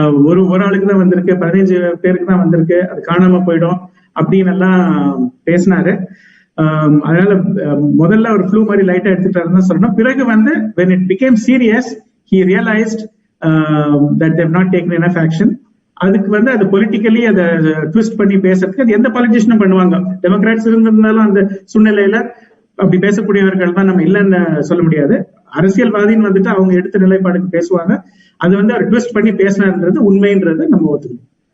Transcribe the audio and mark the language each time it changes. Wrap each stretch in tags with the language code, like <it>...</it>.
<ta>ஒரு ஆளுக்கு தான் வந்திருக்கு, 15 பேருக்கு தான் வந்திருக்கு, அது காணாம போயிடும் அப்படின்னு எல்லாம் பேசினாரு. அதனால முதல்ல ஒரு ஃப்ளூ மாதிரி லைட்டா எடுத்துட்டாருன்னு சொல்லணும். பிறகு</ta> <en>when it became serious he realized that they have not taken enough action.</en> <ta>அதுக்கு அது பொலிட்டிக்கலி அதை ட்விஸ்ட் பண்ணி பேசுறதுக்கு அது எந்த பாலிட்டிஷியனும் பண்ணுவாங்க. டெமோக்ராட்ஸ் இருந்திருந்தாலும் அந்த சூழ்நிலையில அப்படி பேசக்கூடியவர்கள் தான் நம்ம இல்லைன்னு சொல்ல முடியாது. அரசியல்வாதின்னு அவங்க எடுத்த நிலைப்பாடுக்கு பேசுவாங்க. அது அவர் ட்விஸ்ட் பண்ணி பேசினது உண்மைன்றது நம்ம ஒத்துக்கணும்.</ta>